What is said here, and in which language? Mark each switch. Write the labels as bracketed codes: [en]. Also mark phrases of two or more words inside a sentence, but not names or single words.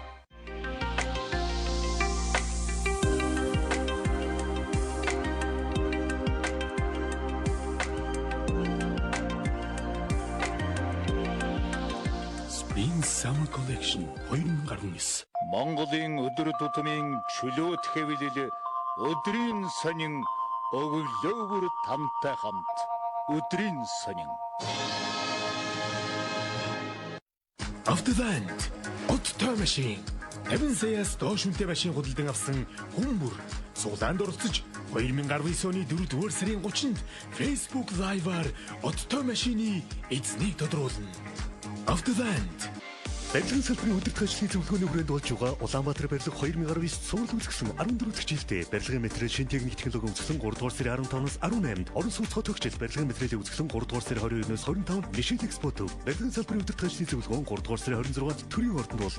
[mn] Spring Summer Collection 2019. Монголын өдөр тутмын чөлөөт хэвлэл өдрийн сонин өглөөгөр тамтай хамт өдрийн сонин. [en] After that, [mn] Otto машин 50 саяас доош үнэтэй машин худалдан авсан хүн бүр суулаанд оролцож 2019 оны 4-р сарын 30-нд Facebook Live-аар Otto машины эзнийг тодруулна. [en] After that, [mn] барилгын салбарын удирдах ажлын зөвлөгөөний хүрээнд болж байгаа Улаанбаатар барилга 2019 сурал үзэсгэлэн 14 дахь жилдээ барилгын материал шин техник технологи үзэсгэлэн 3 дугаар сарын 15-наас 18-нд орон сууц хот хөгжил барилгын материалын үзэсгэлэн 3 дугаар сарын 22-ноос 25-нд Мишель Экспо төв барилгын салбарын удирдах ажлын зөвлөгөөн 3 дугаар сарын 26-нд төрийн ордонд болно.